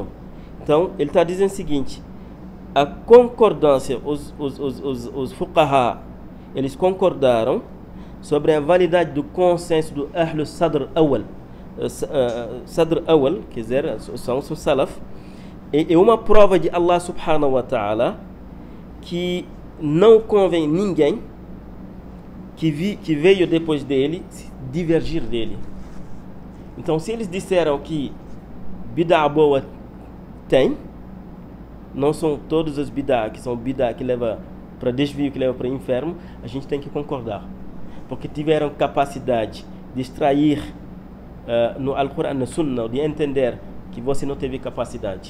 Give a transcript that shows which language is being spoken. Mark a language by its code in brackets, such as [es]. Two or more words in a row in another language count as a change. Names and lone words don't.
[pt] Então, ele está dizendo o seguinte: a concordância, os fuqaha, eles concordaram sobre a validade do consenso do [ar] أهل صدر أول. صدر أول, [pt] quer dizer, são os salaf. É uma prova de Allah [ar] سبحانه وتعالى [pt] que não convém ninguém que veio depois dele divergir dele. Então, se eles disseram que bid'a boa tem, não são todos os bid'a que são bid'a que leva para desvio, que leva para o inferno, a gente tem que concordar, porque tiveram capacidade de extrair no Al-Quran, na Sunnah, de entender que você não teve capacidade.